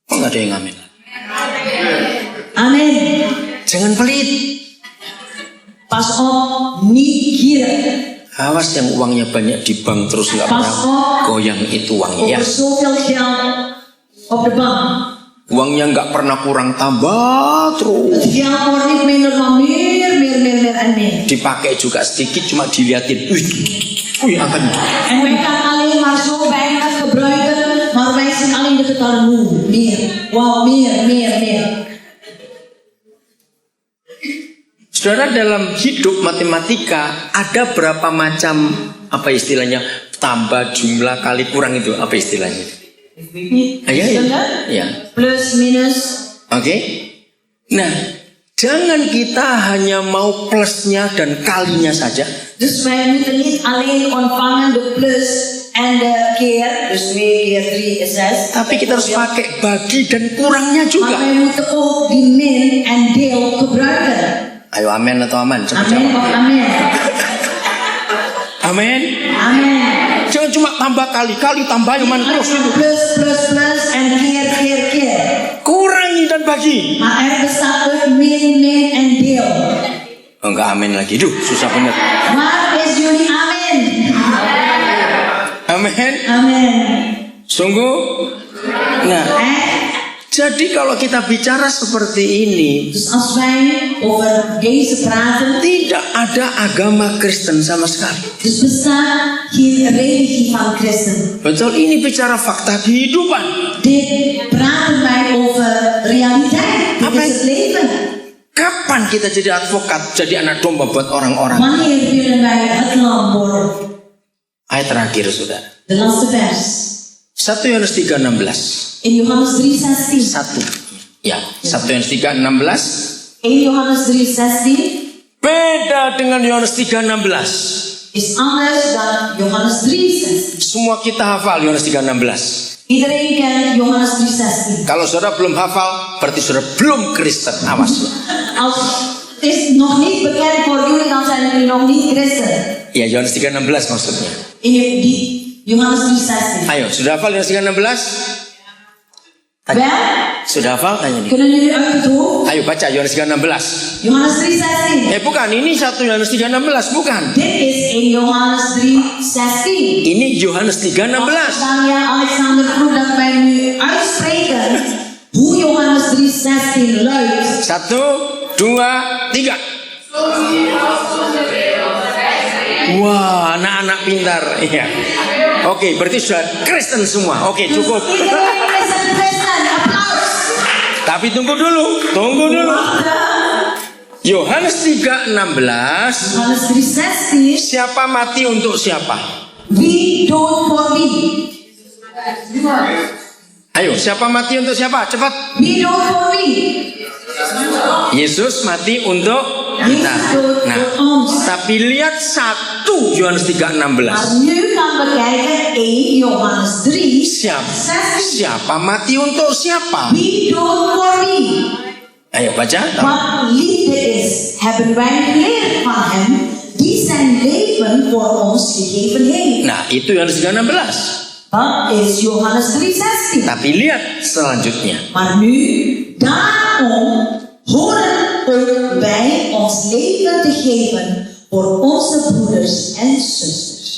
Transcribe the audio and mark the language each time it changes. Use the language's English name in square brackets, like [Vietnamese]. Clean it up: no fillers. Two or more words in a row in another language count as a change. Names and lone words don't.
[Indonesian] Oh, nggak ada yang ngamen. Amen. Jangan pelit. [Dutch] Pas op, niet gierig. [Indonesian] Awas yang uangnya banyak di bank terus nggak [Dutch] Pas [Indonesian] pernah [Dutch] op, [Indonesian] goyang itu uangnya. Ya. [Dutch] over zoveel geld op de bank. [Indonesian] Uangnya nggak pernah kurang, tambah terus. [Dutch] Het geld wordt niet minder, maar meer en meer. [Indonesian] Dipakai juga sedikit, cuma diliatin. Wih, angkat. [Dutch] En wij gaan alleen maar zo weinig gebruiken, maar wij zien alleen de getallen hoe. Meer. Wow, meer. [Indonesian] Saudara, dalam hidup matematika ada berapa macam apa istilahnya, tambah, jumlah, kali, kurang, itu apa istilahnya? Ya. Plus, minus. Oke. Nah, jangan kita hanya mau plusnya dan kalinya saja. [Dutch] Dus wij moeten niet alleen ontvangen de plus en de keer, dus 2 keer 3 is 6. [Indonesian] Tapi kita harus pakai bagi dan kurangnya [Dutch] Maar [Indonesian] juga. [Dutch] wij moeten ook die min en deel gebruiken. [Indonesian] Ayo amin atau aman? Cepat Amin jawab. [Dutch] of amin. [Indonesian] Amin. Amin. Jangan cuma tambah kali tambah yang mana terus itu. [Dutch] Plus en keer. [Indonesian] Kurangi dan bagi. [Dutch] Maar er bestaat ook min en deel. [Indonesian] Oh, enggak amin lagi. Duh, susah bener. [Dutch] Waar is jullie amin? [Indonesian] Amin. Amin. Sungguh. Nah, jadi kalau kita bicara seperti ini, [Dutch] Dus als wij over deze praten, [Indonesian] tidak ada agama Kristen sama sekali. [Dutch] dus bestaat geen religie van christen. [Indonesian] Betul, ini bicara fakta kehidupan. [Dutch] Dit praten wij over realiteit. Dit [Indonesian] Apa? [Dutch] is het leven. [Indonesian] Kapan kita jadi advokat, jadi anak domba buat orang-orang? [Dutch] Wanneer willen wij het lam worden? [Indonesian] Ayat terakhir, saudara. [Dutch] De laatste vers. [Indonesian] 1 Yohanes 3:16. [Dutch] In Johannes 3:16. [Indonesian] 1. Ya, 1 Yohanes 3:16. [Dutch] 1 Johannes 3:16 [Indonesian] Beda dengan Yohanes 3:16. [Dutch] is anders dan Johannes 3:16. [Indonesian] Semua kita hafal Yohanes 3:16. [Dutch] Iedereen kent Johannes 3:16. [Indonesian] Kalau saudara belum hafal, berarti saudara belum Kristen. Awas. [Dutch] Als het is nog niet bekend voor jullie, dan zijn jullie nog niet christen. [Indonesian] Ya, Yohanes 3:16 maksudnya. [Dutch] In die Johannes 3:16. [Indonesian] Ayo, sudah hafal Yohanes 3:16? [Dutch] Wel, [Indonesian] Sudah hafal? Tanya nih. [Dutch] kunnen jullie uit het hoofd? [Indonesian] Ayo baca Yohanes 3:16. [Dutch] Johannes 3:16. [Indonesian] Bukan, ini 1 Yohanes 3:16, bukan. [Dutch] Dit is in Johannes 3:16. [Indonesian] Ini Yohanes 3:16. [Dutch] Daniel Alexander vroeg dat wij nu uitspreken hoe Johannes 3:16 luidt. [Indonesian] 1, 2, 3. Wah, anak-anak pintar. Iya. Oke, berarti sudah Kristen semua. Oke, cukup. [Dutch] Iedereen is een christen. Applaus. [Indonesian] Tapi tunggu dulu. Yohanes 3:16. [Dutch] Johannes 3:16. [Indonesian] Siapa mati untuk siapa? [Dutch] Wie dood voor wie? [Indonesian] Ayo, siapa mati untuk siapa? Cepat. [Dutch] Wie dood voor wie? [Indonesian] Yesus mati untuk kita. Nah, tapi lihat 1 Yohanes 3:16. [Dutch] Maar nu gaan we kijken 1 Johannes 3. [Indonesian] Siapa mati untuk siapa? [Dutch] Wie dood voor wie? [Indonesian] Ayo baca. [Dutch] Wat liefde is, hebben wij geleerd van hem, die zijn leven voor ons gegeven heeft. [Indonesian] Nah, itu Yohanes 3:16. [Dutch] Dat is Johannes 3:16. [Indonesian] Tapi lihat selanjutnya. [Dutch] Maar nu, daarom horen ook wij ons leven te geven voor onze broeders en zusters.